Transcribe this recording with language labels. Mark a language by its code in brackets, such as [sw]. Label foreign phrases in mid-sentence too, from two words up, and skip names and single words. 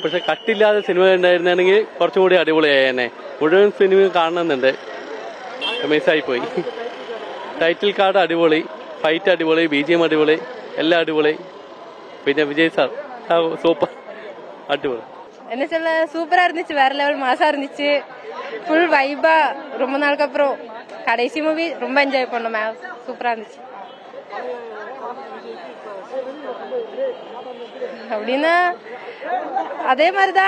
[ml] പക്ഷെ കട്ടില്ലാതെ സിനിമ ഉണ്ടായിരുന്നെങ്കിൽ കുറച്ചും കൂടി അടിപൊളിയായേനെ. മുഴുവൻ സിനിമ കാണുന്നുണ്ട്. മിസ്സായി പോയി. [en] title card [ml] അടിപൊളി. ഫൈറ്റ് അടിപൊളി, BGM അടിപൊളി, എല്ലാം അടിപൊളി. പിന്നെ വിജയ് സാർ സൂപ്പർ, അടിപൊളി. [ta] என்ன சொல்ல, சூப்பரா இருந்துச்சு, வேற லெவல் மாசா இருந்துச்சு, [en] full vibe. [ta] ரொம்ப நாளுக்கு அப்புறம் கடைசி மூவி ரொம்ப என்ஜாய் பண்ணோம், சூப்பரா இருந்துச்சு. அப்படின்னா அதே மாதிரிதான்.